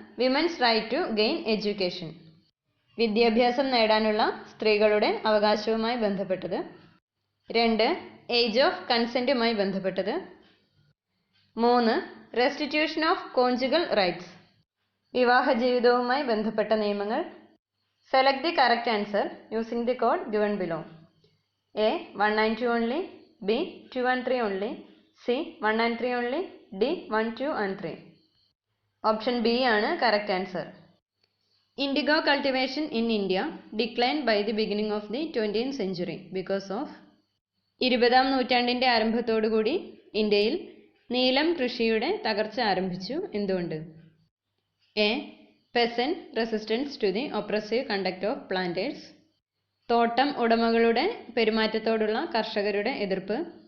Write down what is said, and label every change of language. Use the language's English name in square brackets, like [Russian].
[English] women's right to gain education, [Malayalam] വിദ്യാഭ്യാസം നേടാനുള്ള സ്ത്രീകളുടെ അവകാശവുമായി ബന്ധപ്പെട്ടത്. [English] 2. [Malayalam] ഏജ് ഓഫ് കൺസെൻറ്റുമായി ബന്ധപ്പെട്ടത്. 3. [English] restitution of conjugal rights, [Malayalam] വിവാഹ ജീവിതവുമായി ബന്ധപ്പെട്ട നിയമങ്ങൾ. [English] Select the correct answer using the code given below. A 1 and 2 only, B 2 and 3 only, C 1 and 3 only, D 1, 2 and 3. Option B ആണ് correct answer. Indigo cultivation in India decline by the beginning of the 20th century because of. [Malayalam] 20ാം നൂറ്റാണ്ടിൻ്റെ ആരംഭത്തോടുകൂടി ഇന്ത്യയിൽ നീലം കൃഷിയുടെ തകർച്ച ആരംഭിച്ചു. എന്തുകൊണ്ട്? [English] a peasant resistance to the oppressive conduct of planters, [Malayalam] തോട്ടം ഉടമകളുടെ പെരുമാറ്റത്തോടുള്ള കർഷകരുടെ എതിർപ്പ്.